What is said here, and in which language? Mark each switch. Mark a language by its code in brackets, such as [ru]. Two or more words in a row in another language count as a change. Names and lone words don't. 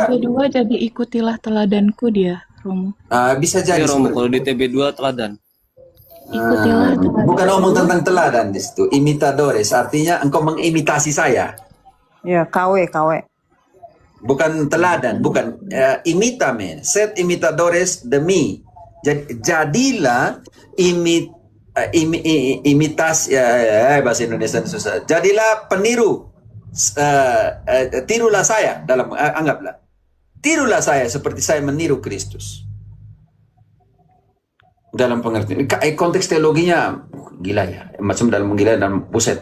[id] di TB2 jadi ikutilah teladanku dia, Romo. Bisa jadi. Ya, Romo, seperti- kalau di TB2 teladan. Ikutilah teladan. Bukan ngomong tentang teladan di situ. Imitadores artinya engkau mengimitasi saya. Ya, KW. Bukan teladan, bukan imitame. [es] Sed imitadores de mí. [id] Jadilah imitasi bahasa Indonesia susah. Jadilah peniru. Tirulah saya dalam anggaplah. Tirulah saya seperti saya meniru Kristus. Dalam pengertian konteks teologinya gila ya, macam dalam gila dalam buset.